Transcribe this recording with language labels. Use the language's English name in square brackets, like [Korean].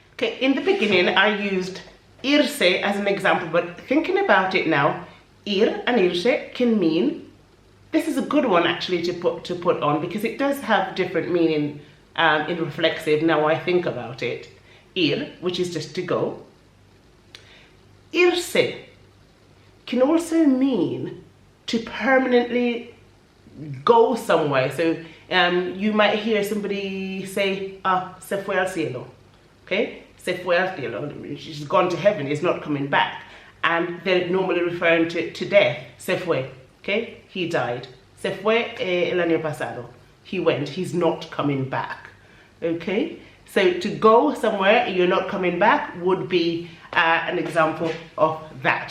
[English] Okay, in the beginning I used irse as an example, but thinking about it now, ir and irse can mean, this is a good one actually to put on because it does have different meaning in reflexive now I think about it. Ir, which is just to go. Irse can also mean to permanently go somewhere. So you might hear somebody say, [Spanish] se fue al cielo. [English] Okay? [Spanish] Se fue al cielo. [English] She's gone to heaven, is not coming back. And they're normally referring to death. [Spanish] Se fue. [English] Okay? He died. [Spanish] Se fue el año pasado. [English] He went. He's not coming back. Okay? So to go somewhere, you're not coming back would be an example of that.